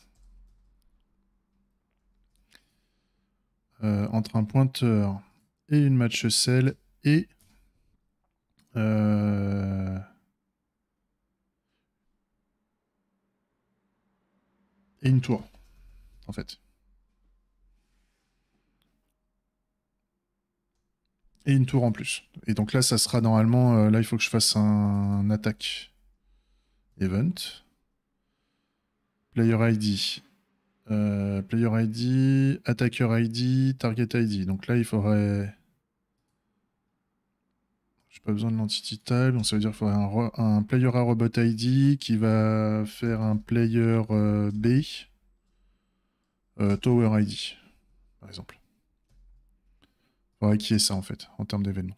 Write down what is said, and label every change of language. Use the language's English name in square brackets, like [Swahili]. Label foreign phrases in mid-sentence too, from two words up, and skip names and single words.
[French] Entre un pointeur et une [English] match cell [French] et une tour, en fait. Et une tour en plus. Et donc là, ça sera normalement... là, il faut que je fasse un attaque event. [English] Player ID. Player ID, Attacker ID, Target ID. [French] Donc là, il faudrait... J'ai pas besoin de l' [English] entity type, [French] donc ça veut dire qu'il faudrait un [English] player A robot ID [French] qui va faire un [English] player B Tower ID, [French] par exemple. Il faudrait qu'il y ait ça, en fait, en termes d'événements.